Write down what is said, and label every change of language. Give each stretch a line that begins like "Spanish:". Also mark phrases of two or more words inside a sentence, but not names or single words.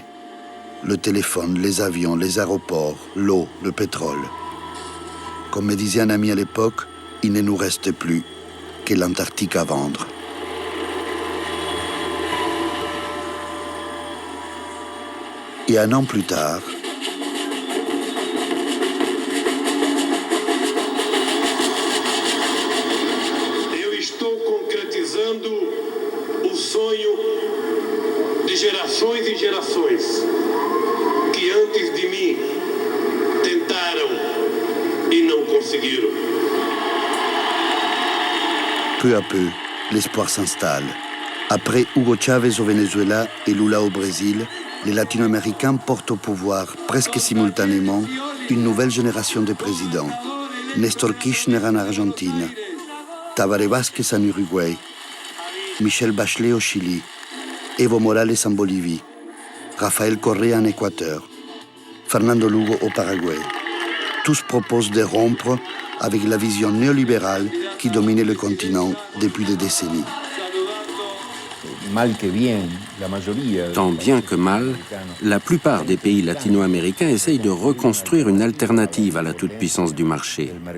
French: Le téléphone, les avions, les aéroports, l'eau, le pétrole. Comme me disait un ami à l'époque, il ne nous reste plus que l'Antarctique à vendre. Et un an plus tard,
Portuguese: eu estou concretizando o sonho de gerações e gerações que antes de mim tentaram e não conseguiram.
French: peu à peu, l'espoir s'installe. Après Hugo Chavez au Venezuela et Lula au Brésil, les Latino-Américains portent au pouvoir, presque simultanément, une nouvelle génération de présidents. Néstor Kirchner en Argentine, Tabaré Vázquez en Uruguay, Michelle Bachelet au Chili, Evo Morales en Bolivie, Rafael Correa en Équateur, Fernando Lugo au Paraguay. Tous proposent de rompre avec la vision néolibérale qui dominait le continent depuis des décennies. Tant bien que mal, la plupart des pays latino-américains essayent de reconstruire une alternative à la toute-puissance du marché.